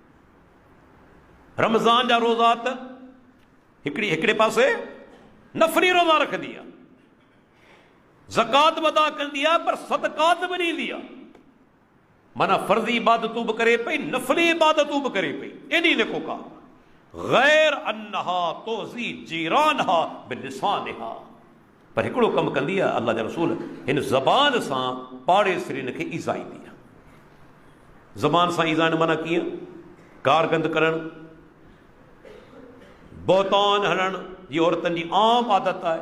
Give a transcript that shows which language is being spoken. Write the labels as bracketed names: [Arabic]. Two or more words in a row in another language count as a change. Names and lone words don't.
[Sindhi] रमज़ान जा रोज़ा त हिकिड़े पासे नफ़ली रोज़ा रखंदी आहे, ज़कात अदा कंदी आहे, पर सदक़ात बि ॾींदी आहे। माना फर्जी इबादतूं बि करे पई, नफली इबादतूं बि करे पई, एॾी नेको का [Arabic] غير أنها تؤذي جيرانها بلسانها. [Sindhi] पर हिकिड़ो कमु कंदी आहे अल्लाह जा रसूल, हिन ज़बान सां पाड़ेसिरिन खे ईज़ा ईंदी आहे। ज़बान सां ईज़ा माना कीअं? कारगंद करणु, बहतान हणणु, ये औरतनि जी आम आदत आहे।